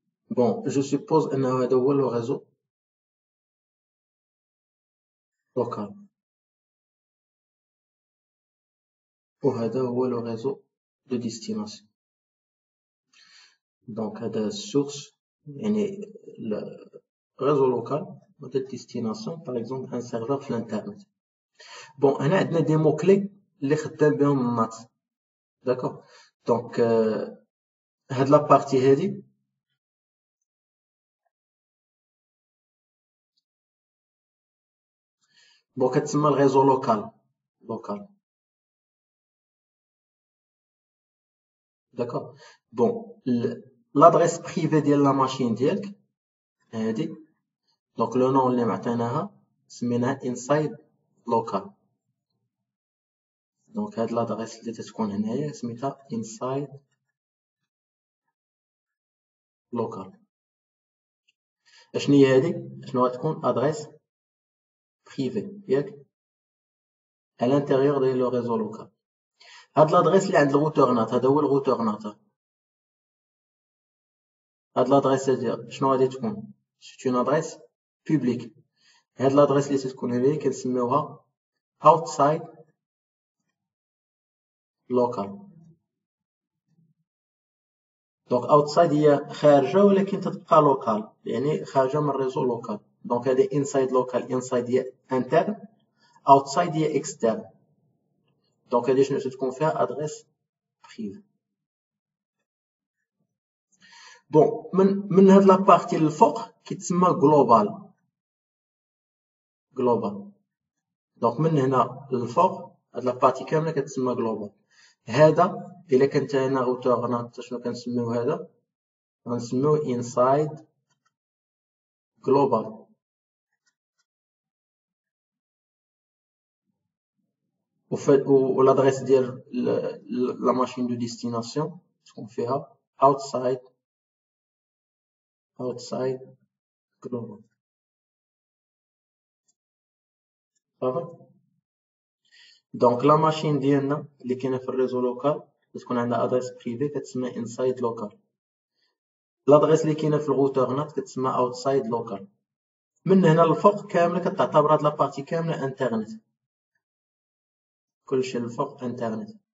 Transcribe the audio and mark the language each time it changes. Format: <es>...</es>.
<fr>Bon, je suppose que</fr> <ar>هذا هو</ar> <fr>le réseau local وهذا هو le réseau de destination. Donc هذا source يعني le réseau local de destination par exemple un serveur في l'internet.</fr> <ar>Bon هنا عندنا des mots clés اللي خدام بهم النات.</ar> <fr>D'accord. Donc هاد la partie هادي bon</fr> <ar>كتسمى</ar> <fr>le réseau local. D'accord. Bon l'adresse privée ديال la machine ديالك هادي.</fr> <ar>Donc le nom اللي معطيناها سميناها inside local. Donc هاد l'adresse اللي تتكون هنايا سميتها inside local. اشنو هي هادي؟ شنو غتكون adresse privée ياك</ar> <fr>à l'intérieur de le réseau local.</fr> <ar>هاد l'adresse اللي عند الروتور نات هذا هو الروتور نات. هاد l'adresse هادي شنو غادي تكون؟</ar> <fr>c'est une adresse publique.</fr> <ar>هاد l'adresse اللي تتكون هذه كنسميوها outside local. دونك outside هي خارجة ولكن تتبقى local، يعني خارجة من الريزو local. دونك هذه inside local، inside هي interne، outside هي externe. دونك هذه شنو تتكون فيها؟ adresse privée. بون من هاد لابارتي الفوق كيتسمى global. دونك من هنا للفوق هاد لابارتي كاملة كتسمى global. هذا إلا كانت هنا روتور نات شنو كنسميو هذا؟ غنسميوه inside global. و l'adresse ديال la machine de destination تكون فيها outside global. صافي. دونك لا ماشين ديالنا اللي كاينه في الريزو لوكال تكون عندها ادريس بريفي كتسمى انسايد لوكال. لادريس اللي كاينه في الروتور نات كتسمى اوتسايد لوكال. من هنا للفوق كامله كتعتبر هاد لابارتي كامله انترنت، كلشي للفوق انترنت.</ar>